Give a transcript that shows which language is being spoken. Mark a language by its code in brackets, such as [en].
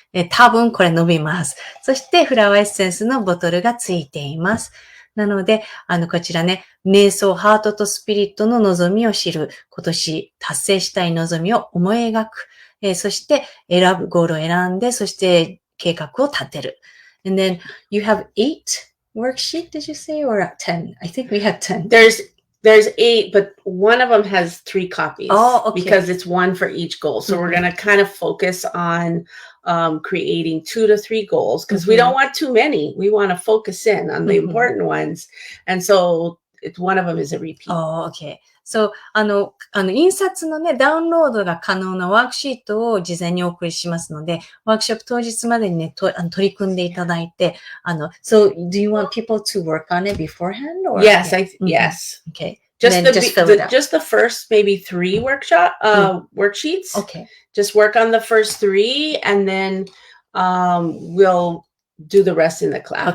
[ja] 多分これ伸びます。そしてフラワーエッセンスのボトルがついています。なので、こちらね、瞑想、ハートとスピリットの望みを知る。今年達成したい望みを思い描く。そしてゴールを選んで、そして計画を立てる。 [en] And then you have 8 worksheet, did you say, or 10? I think we had 10. There's 8, but one of them has 3 copies. Oh, okay. Because it's one for each goal. So we're going to kind of focus on creating 2 to 3 goals because we don't want too many. We want to focus in on the important ones. And so one of them is a repeat. Oh, okay. [ja] So, 印刷のね、ダウンロードが可能なワークシートを事前にお送りしますので、ワークショップ当日までにね、取り組んでいただいて、 [en] So, do you want people to work on it beforehand? Or? Yes, yes. Okay. Just the first maybe 3 worksheets. Okay. Just work on the first 3 and then we'll do the rest in the class.